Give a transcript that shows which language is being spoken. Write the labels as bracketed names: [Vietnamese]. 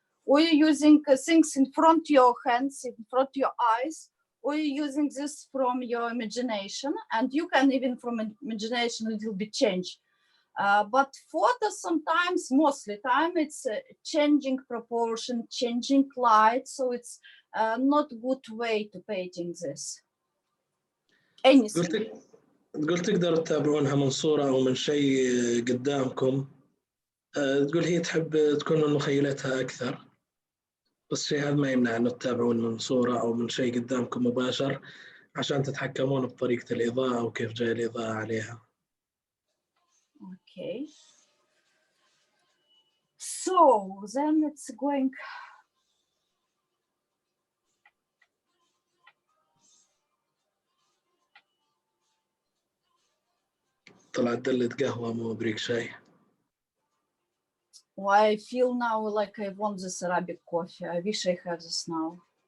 [English] Or you're using things in front your hands, in front your eyes, or you're using this from your imagination, and you can even from imagination a little bit change. But photo sometimes, mostly time, it's changing proportion, changing light, so it's not good way to painting this. Anything. [Arabic] قلت تقدروا تتابعونها من صورة أو من شيء قدامكم. تقول هي تحب تكون من مخيلتها أكثر، بس الشيء هذا ما يمنع أنه تتابعون من صورة أو من شيء قدامكم مباشر عشان تتحكمون بطريقة الإضاءة وكيف جاي الإضاءة عليها. [English] Okay. So then it's going. [Arabic] طلعت دلة قهوة مو بريق شاي. [English] Well, I feel now like I want this Arabic coffee. I wish I had this now.